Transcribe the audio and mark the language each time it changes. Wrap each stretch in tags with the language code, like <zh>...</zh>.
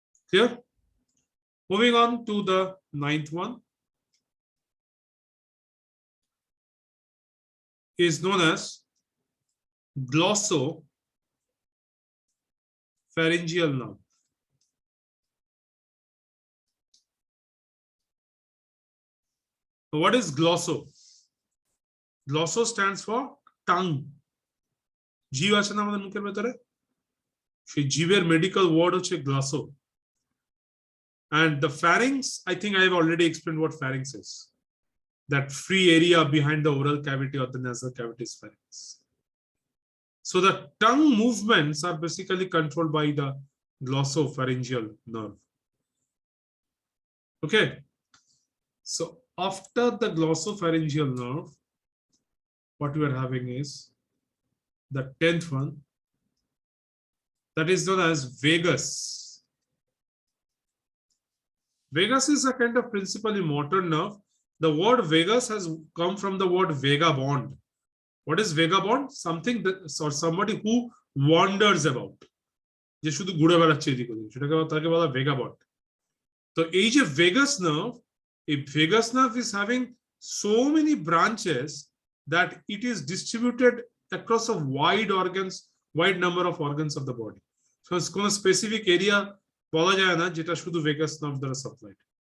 <en>Clear? Moving on to the 9th one is known as Glosso Pharyngeal nerve. What is glosso? Glosso stands for tongue.</en> <bn>জিভ আছে না আমাদের মুখের ভেতরে, সেই জিভের মেডিকেল ওয়ার্ড হচ্ছে glosso.</bn> <en>And the pharynx, I think I have already explained what pharynx is. That free area behind the oral cavity or the nasal cavity is pharynx. So the tongue movements are basically controlled by the glossopharyngeal nerve. Okay. So after the glossopharyngeal nerve, what we are having is the 10th one, that is known as vagus. Vagus is a kind of principally motor nerve. The word vagus has come from the word vagabond. What is vagabond? Something that, or somebody who wanders about.</en> <bn>যে শুধু ঘুরে বেড়াচ্ছে এদিক ওদিক, সেটাকে তাকে বলা vagabond. তো এই যে</bn> <en>vagus nerve, a vagus nerve is having so many branches that it is distributed across a wide number of organs of the body. So it's</en> <bn>কোনো specific area বলা যায় না যেটা শুধু vagus nerve দ্বারা supplied.</bn>